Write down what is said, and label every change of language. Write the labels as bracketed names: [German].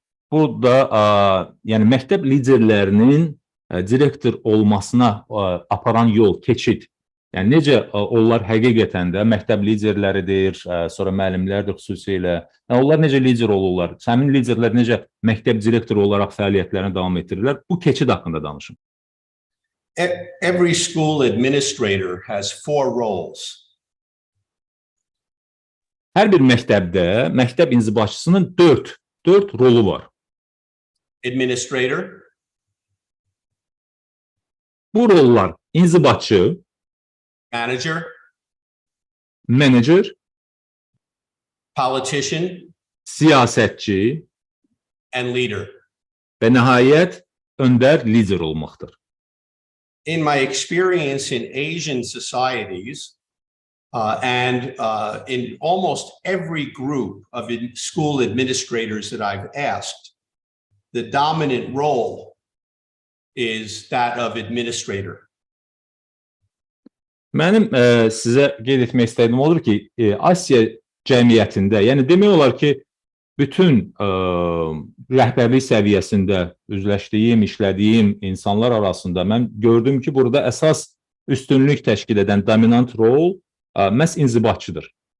[Azerbaijani] Bu da yəni məktəb liderlərinin direktor olmasına aparan yol, keçid. Yəni necə onlar həqiqətən də məktəb liderləridir, sonra müəllimlərdir xüsusilə. Yəni onlar necə lider olurlar? Həmin liderlər necə məktəb direktoru olaraq fəaliyyətlərini davam etdirirlər? Bu keçid haqqında danışın. [English] Every school administrator has 4 roles. [Azerbaijani] Hər bir məktəbdə məktəb inzibatçısının 4 rolu var. [English] Administrator. [Azerbaijani] Bu rollar inzibatçı, manager, [English] politician, [Azerbaijani] siyasətçi [English] and leader. [Azerbaijani] Və nəhayət öndər lider olmaqdır. [English] In my experience in Asian societies and in almost every group of school administrators that I've asked, the dominant role is that of administrator. [Azerbaijani] Mənim sizə qeyd etmək istədiyim odur ki, Asiya cəmiyyətində, yəni demək olar ki, bütün rəhbərlik səviyyəsində üzləşdiyim, işlədiyim insanlar arasında mən gördüm ki, burada əsas üstünlük təşkil edən dominant rol məhz inzibatçıdır.